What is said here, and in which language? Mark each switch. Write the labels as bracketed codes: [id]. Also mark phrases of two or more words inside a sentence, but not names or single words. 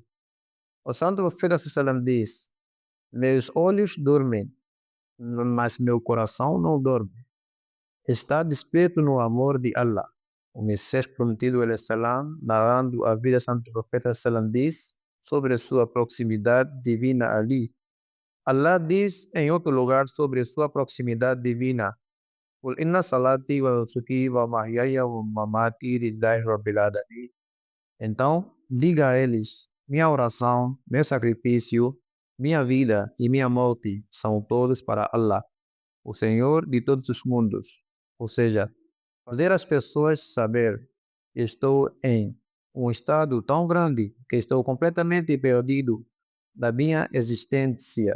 [pt] O santo profeta sallallahu diz: meus olhos dormem, mas meu coração não dorme. Está desperto no amor de Allah. O Messias prometido salam, narrando a vida do santo profeta sallam, diz sobre sua proximidade divina ali. Allah diz em outro lugar sobre sua proximidade divina: [ar] قل إن صلاتي ونسكي ومحياي ومماتي لله رب العالمين. [pt] Então, diga a eles: minha oração, meu sacrifício, minha vida e minha morte são todos para Allah, o Senhor de todos os mundos. Ou seja, fazer as pessoas saber que estou em um estado tão grande que estou completamente perdido da minha existência.